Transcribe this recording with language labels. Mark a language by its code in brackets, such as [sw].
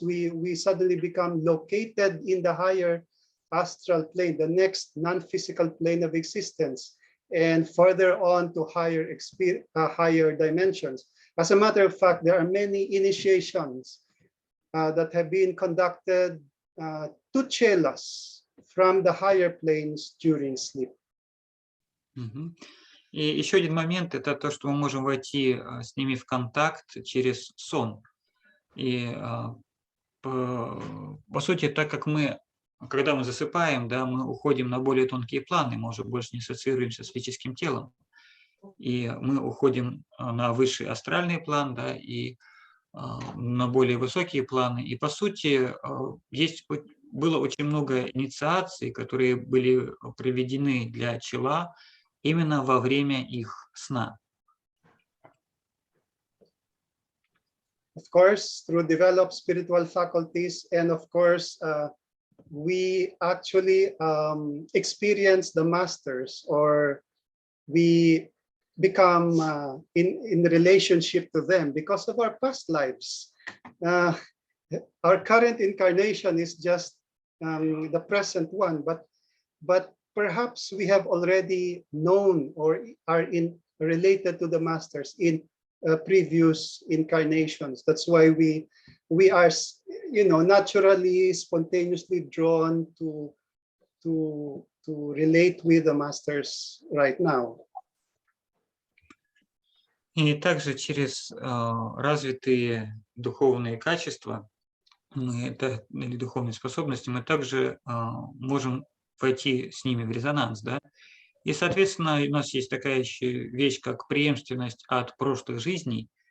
[en] We suddenly become located in the higher astral plane, the next non-physical plane of existence, and further on to higher dimensions. As a matter of fact, there are many initiations that have been conducted to chelas from the higher planes during sleep. [ru] И еще один момент – это то, что мы можем войти с ними в контакт через сон. И по сути, так как когда мы засыпаем, да, мы уходим на более тонкие планы, мы уже больше не ассоциируемся с физическим телом. И мы уходим на высший астральный план, да, и на более высокие планы. И, по сути, было очень много инициаций, которые были проведены для чела именно во время их сна. [en] Of course, through developed spiritual faculties, and of course, we actually experience the masters, or we become in relationship to them because of our past lives. Our current incarnation is just the present one, but perhaps we have already known or are related to the masters in previous incarnations. That's why we are, naturally, spontaneously drawn to relate with the masters right now. [ru] И также через развитые духовные качества, или духовные способности, мы также можем войти с ними в резонанс, да? И, соответственно, у нас есть такая еще вещь, как преемственность от прошлых жизней.